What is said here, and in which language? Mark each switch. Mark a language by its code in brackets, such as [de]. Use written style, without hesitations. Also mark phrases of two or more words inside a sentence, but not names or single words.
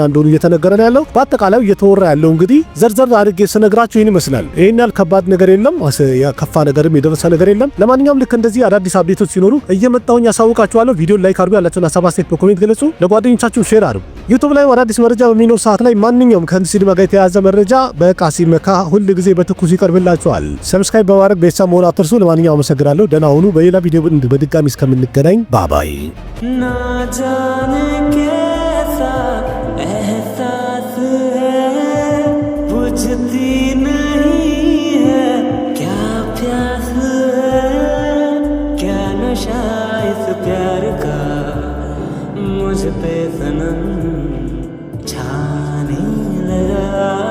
[am] እንደሆኑ እየተነገረ ነው ያለው። በአጠቃላይ እየተወራ ያለው እንግዲህ ዘርዘር አድርጌ ስነግራችሁ ይሄን ይመስላል። ይሄን ያህል ከባድ ነገር የለም፣ የከፋ ነገርም የደረሰ ነገር የለም። ለማንኛውም ልክ እንደዚህ አዳዲስ አፕዴቶች ሲኖሩ እየመጣሁኝ ያሳውቃችኋለሁ። ቪዲዮ ላይክ አድርጉ፣ ያላችሁን ሐሳብ አስተያየት በኮሜንት ገለጹ፣ ለጓደኞቻችሁ ሼር አድርጉ። ዩቲዩብ ላይ አዳዲስ መረጃ በሚኖር ሰዓት ላይ ማንኛውም ከህንድ ሲኒማ ጋር የተያያዘ መረጃ በቃሲም መካ ሁል ጊዜ በትኩስ ይቀርብላችኋል። ሰብስክራይብ በማድረግ ቤተሰብ መሆን አትርሱ። ለማንኛውም አመሰግናለሁ። ደህና ሁኑ። በሌላ ቪዲዮ በድጋሚ እስከምንገናኝ ባባይ። [hi] ना जाने कैसा एहसास है बुझती नहीं है क्या प्यास है क्या नशा इस प्यार का मुझ पे सनम छाने लगा